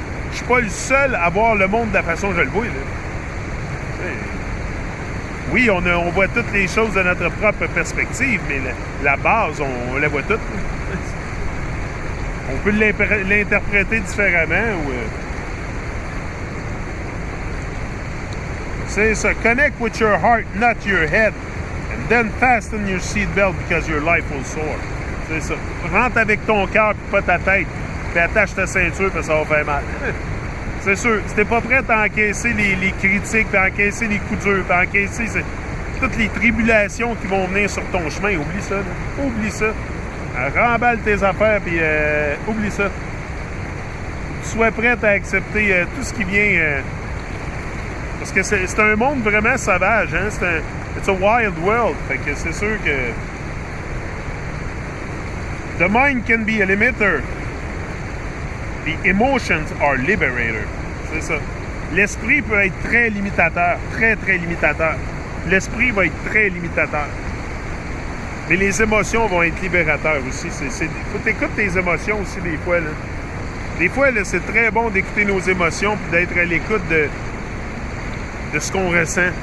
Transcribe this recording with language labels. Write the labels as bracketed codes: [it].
[fr] Je suis pas le seul à voir le monde de la façon que je le vois. Là. Oui, on voit toutes les choses de notre propre perspective, mais la base, on la voit toute. On peut l'interpréter différemment. C'est ça. [en] Connect with your heart, not your head. And then fasten your seatbelt because your life will soar. [fr] C'est ça. Rentre avec ton cœur puis pas ta tête. Puis attache ta ceinture parce que ça va faire mal. C'est sûr. Si t'es pas prêt à encaisser les critiques, puis à encaisser les coups durs, puis à encaisser toutes les tribulations qui vont venir sur ton chemin, oublie ça. Là. Oublie ça. Remballe tes affaires puis oublie ça. Sois prêt à accepter tout ce qui vient. Parce que c'est un monde vraiment sauvage. Hein? [en] It's a wild world. [fr] Fait que c'est sûr que [en] the mind can be a limiter. The emotions are liberator. [fr] C'est ça. L'esprit peut être très limitateur. Très, très limitateur. L'esprit va être très limitateur. Mais les émotions vont être libérateurs aussi. Faut t'écouter tes émotions aussi des fois. Là. Des fois, là, c'est très bon d'écouter nos émotions et d'être à l'écoute de ce qu'on ressent.